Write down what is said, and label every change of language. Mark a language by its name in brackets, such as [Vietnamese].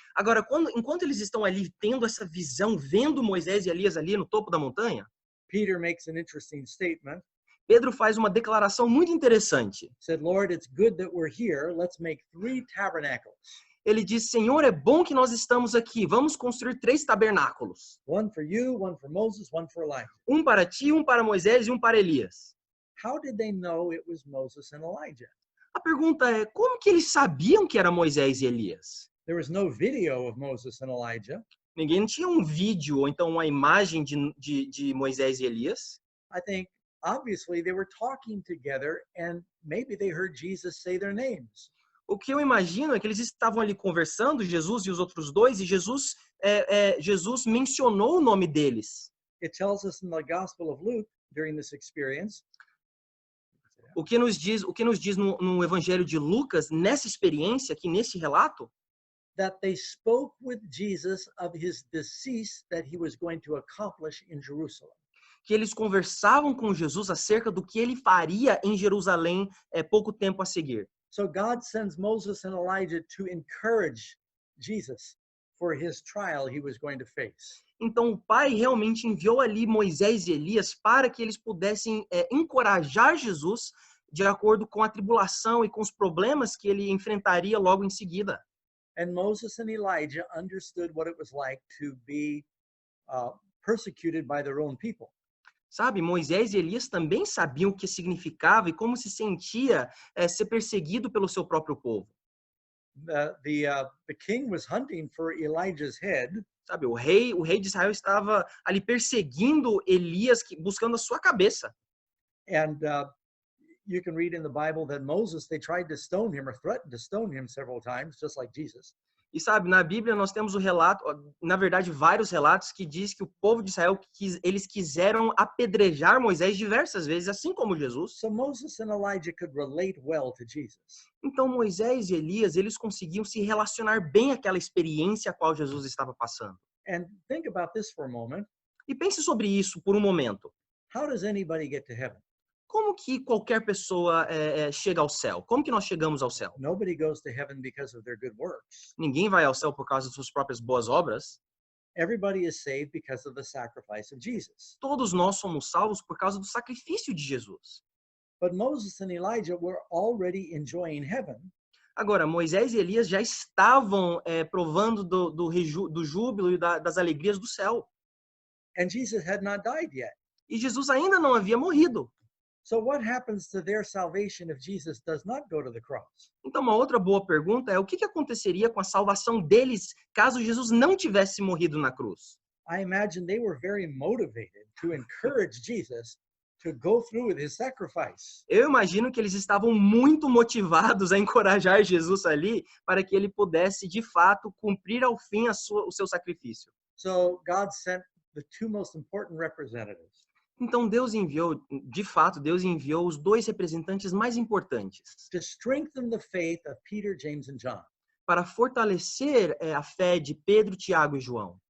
[Portuguese] Agora, enquanto eles estão ali tendo essa visão, vendo Moisés e Elias ali no topo da montanha, [English] Peter makes an interesting statement. [Portuguese] Pedro faz uma declaração muito interessante. [English] He said, Lord, it's good that we're here. Let's make 3 tabernacles. [Portuguese] Ele diz, Senhor, é bom que nós estamos aqui. Vamos construir 3 tabernáculos. [English] One for you, one for Moses, one for Elijah. [Portuguese] Um para ti, um para Moisés e um para Elias. [English] How did they know it was Moses and Elijah? [Portuguese] A pergunta é, como que eles sabiam que era Moisés e Elias? [English] There was no video of Moses and Elijah. [Portuguese] Ninguém tinha um vídeo ou então uma imagem de Moisés e Elias. [English] I think, obviously, they were talking together and maybe they heard Jesus say their names. [Portuguese] O que eu imagino é que eles estavam ali conversando, Jesus e os outros dois, e Jesus mencionou o nome deles. [English] It tells us in the Gospel of Luke, during this experience, [Portuguese] O que nos diz no Evangelho de Lucas, nessa experiência, aqui nesse relato, [English] that they spoke with Jesus of his decease that he was going to accomplish in Jerusalem. [Portuguese] que eles conversavam com Jesus acerca do que ele faria em Jerusalém pouco tempo a seguir. [English] So God sends Moses and Elijah to encourage Jesus for his trial he was going to face. [Portuguese] Então o Pai realmente enviou ali Moisés e Elias para que eles pudessem encorajar Jesus de acordo com a tribulação e com os problemas que ele enfrentaria logo em seguida. [English] And Moses and Elijah understood what it was like to be persecuted by their own people. [Portuguese] Sabe, Moisés e Elias também sabiam o que significava e como se sentia ser perseguido pelo seu próprio povo. [English] The king was hunting for Elijah's head. [Portuguese] Sabe, o rei de Israel estava ali perseguindo Elias, buscando a sua cabeça. [English] And you can read in the Bible that Moses, they tried to stone him or threatened to stone him several times, just like Jesus. [Portuguese] E sabe, na Bíblia nós temos o relato, na verdade vários relatos que diz que o povo de Israel, eles quiseram apedrejar Moisés diversas vezes, assim como Jesus. [English] So Moses and Elijah could relate well to Jesus. [Portuguese] Então Moisés e Elias, eles conseguiam se relacionar bem àquela experiência a qual Jesus estava passando. [English] And think about this for a moment. [Portuguese] E pense sobre isso por um momento. [English] How does anybody get to heaven? [Portuguese] Como que qualquer pessoa chega ao céu? Como que nós chegamos ao céu? [English] Nobody goes to heaven because of their good works. [Portuguese] Ninguém vai ao céu por causa de suas próprias boas obras. [English] Everybody is saved because of the sacrifice of Jesus. [Portuguese] Todos nós somos salvos por causa do sacrifício de Jesus. [English] But Moses and Elijah were already enjoying heaven [Portuguese] Agora, Moisés e Elias já estavam provando do júbilo e das alegrias do céu. [English] and Jesus had not died yet. [Portuguese] E Jesus ainda não havia morrido. [English] So what happens to their salvation if Jesus does not go to the cross? [Portuguese] Então, uma outra boa pergunta é o que aconteceria com a salvação deles caso Jesus não tivesse morrido na cruz? [English] I imagine they were very motivated to encourage Jesus to go through with his sacrifice. [Portuguese] Eu imagino que eles estavam muito motivados a encorajar Jesus ali para que ele pudesse, de fato, cumprir ao fim o seu sacrifício. [English] So God sent the two most important representatives. [Portuguese] Então, Deus enviou os dois representantes mais importantes [English] To strengthen the faith of Peter, James, and John. [Portuguese] para fortalecer a fé de Pedro, Tiago e João.